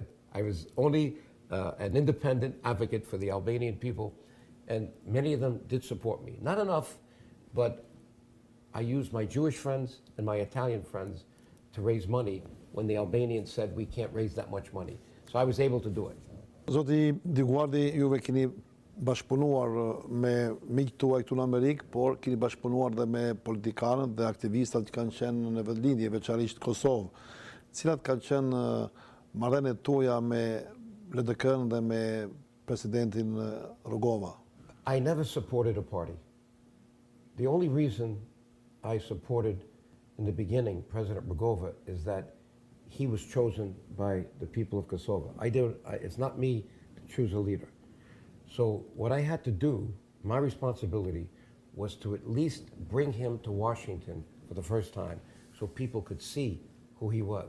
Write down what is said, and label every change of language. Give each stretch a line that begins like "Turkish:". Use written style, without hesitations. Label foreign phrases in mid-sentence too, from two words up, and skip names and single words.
English: I was only an independent advocate for the Albanian people, and many of them did support me. Not enough, but I used my Jewish friends and my Italian friends to raise money when the Albanians said we can't raise that much money. So I was able to do it.
Albanian: Zoti DioGuardi, juve keni bashkëpunuar me miqtë tuaj këtu në Amerikë, por keni bashkëpunuar dhe me politikanët dhe aktivistat që kanë qenë në vetëlindje, veçanërisht Kosovë. Cilat kanë qenë marrëdhëniet tuaja me LDK-n dhe me presidentin Rugova?
English: I never supported a party. The only reason I supported in the beginning President Rugova is that he was chosen by the people of Kosovo. It's not me to choose a leader. So what I had to do, my responsibility, was to at least bring him to Washington for the first time so people could see who he was.